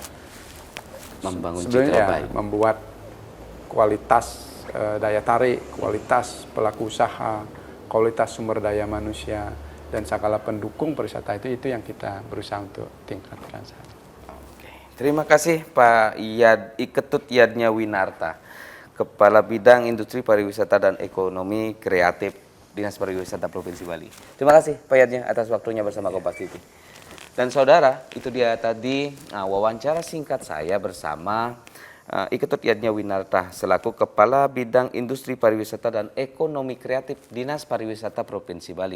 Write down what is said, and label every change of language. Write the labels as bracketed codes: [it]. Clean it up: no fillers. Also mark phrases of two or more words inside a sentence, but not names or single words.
[id] membangun citra baik, membuat kualitas daya tarik, kualitas pelaku usaha, kualitas sumber daya manusia, dan segala pendukung pariwisata itu yang kita berusaha untuk tingkatkan. Terima kasih Pak Ketut Yadnya Winarta, Kepala Bidang Industri Pariwisata dan Ekonomi Kreatif Dinas Pariwisata Provinsi Bali. Terima kasih Pak Yadnya atas waktunya bersama Kompas TV. Dan saudara, itu dia tadi wawancara singkat saya bersama Ketut Yadnya Winarta selaku Kepala Bidang Industri Pariwisata dan Ekonomi Kreatif Dinas Pariwisata Provinsi Bali.